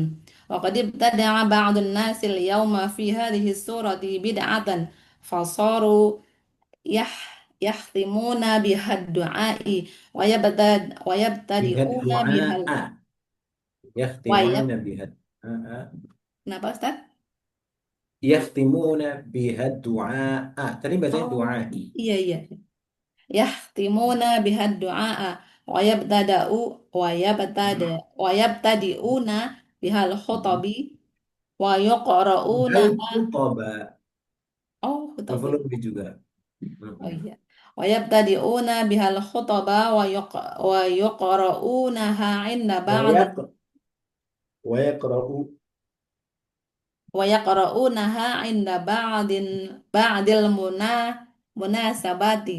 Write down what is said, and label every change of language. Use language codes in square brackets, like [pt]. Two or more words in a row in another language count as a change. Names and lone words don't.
[ar] وقد ابتدع بعض الناس اليوم في هذه السورة بدعة فصاروا يه يختمون بهذا الدعاء و Bihad يبتدئون بال du'a. و يب يختمون بهذا. [id] Kenapa Ustaz? [ar] يختمون بهذا الدعاء. [id] Tadi bacanya Oh, [ar] du'ai. [id] iya iya. [ar] يختمون بهذا الدعاء و يبتدئ و يبتدئون بهذه الخطب و يقرؤون بهذه الخطبة. oh khutabi مفعول به juga. oh Mm-mm. iya و يبتدئون بهذه الخطبة و يقرؤونها عند بعض Wa yaqra'u. و يقرؤونها عند بعض المناسبات.